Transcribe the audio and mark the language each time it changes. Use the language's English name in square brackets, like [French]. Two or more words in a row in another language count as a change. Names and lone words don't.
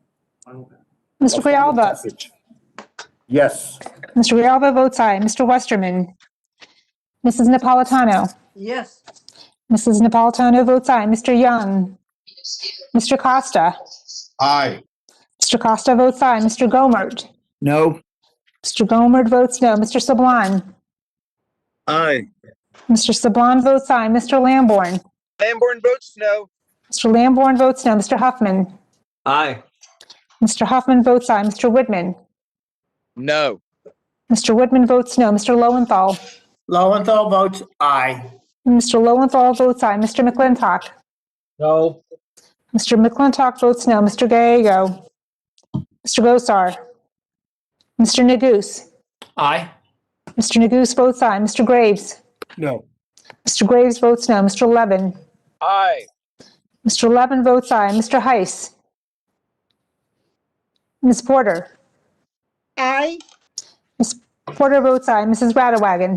[English] Mr. Grijalva. Yes. Mr. Grijalva votes aye. Mr. Westerman. Mrs. Napolitano. Yes. Mrs. Napolitano votes aye. Mr. Young. Mr. Costa. Aye. Mr. Costa votes aye. Mr. Gomert. No. Mr. Gomert votes no. Mr. Sablon. Aye. Mr. Sablon votes aye. Mr. Lamborn. Lamborn votes no. Mr. Lamborn votes no. Mr. Huffman. Aye. Mr. Huffman votes aye. Mr. Whitman. No. Mr. Whitman votes no. Mr. Lowenthal. Lowenthal votes aye. Mr. Lowenthal votes aye. Mr. McClintock. No. Mr. McClintock votes no. Mr. Gallego. Mr. Gosar. Mr. Neguse. Aye. Mr. Neguse votes aye. Mr. Graves. No. Mr. Graves votes no. Mr. Levin. Aye. Mr. Levin votes aye. Mr. Heiss. Ms. Porter. Aye. Ms. Porter votes aye. Mrs. Radawagon.